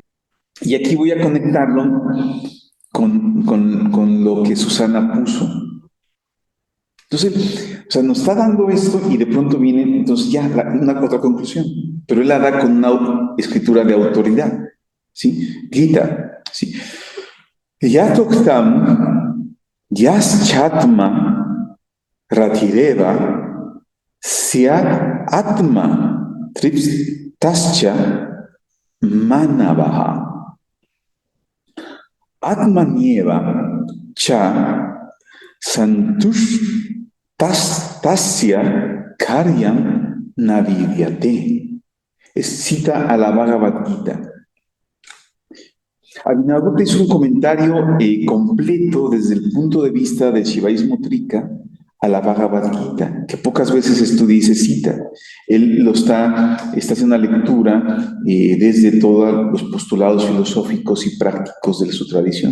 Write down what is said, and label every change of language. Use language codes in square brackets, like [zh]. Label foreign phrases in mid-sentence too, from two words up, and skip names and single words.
[es] Y aquí voy a conectarlo con lo que Susana puso. Entonces, o sea, nos está dando esto y de pronto viene, entonces ya, una otra conclusión. Pero él la da con una escritura de autoridad, ¿sí? Gita, ¿sí? [sa] Yatoktam, Yaschatma, Ratireva, Syat Atma, Triptascha, Manavaha. Atmanieva cha santush tasya karyam navidyate. [es] Es cita a la Bhagavad Gita. Abhinavagupta hizo un comentario completo desde el punto de vista del Shivaísmo Trika a la Bhagavad Gita, que pocas veces estudia y se cita. Él está haciendo una lectura desde todos los postulados filosóficos y prácticos de su tradición.